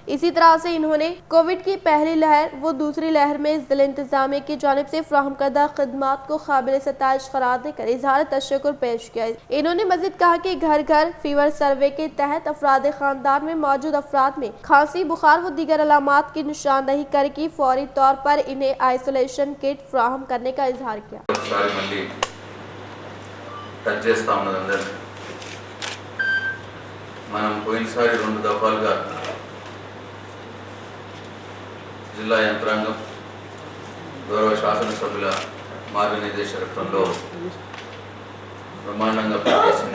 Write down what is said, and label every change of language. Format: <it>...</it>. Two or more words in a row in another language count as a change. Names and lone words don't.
<ur>اسی طرح سے انہوں نے کووڈ کی پہلی لہر و دوسری لہر میں ضلع انتظامیہ کی جانب سے فراہم کردہ خدمات کو قابل ستائش قرار دے کر اظہار تشکر پیش کیا۔ انہوں نے مزید کہا کہ گھر گھر</ur> <en>fever survey</en> <ur>کے تحت افراد خاندان میں موجود افراد میں کھانسی، بخار و دیگر علامات کی نشاندہی کر کے فوری طور پر انہیں</ur> <en>isolation kit</en> <ur>فراہم کرنے کا اظہار کیا۔</ur> <te>టచ్ చేస్తూ ఉన్నది అందరూ మనం పోయినసారి 2 దఫాలుగా జిల్లా యంత్రాంగం గౌరవ శాసనసభ్యుల మార్గనిర్దేశకత్వంలో బ్రహ్మాండంగా పనిచేసింది।</te>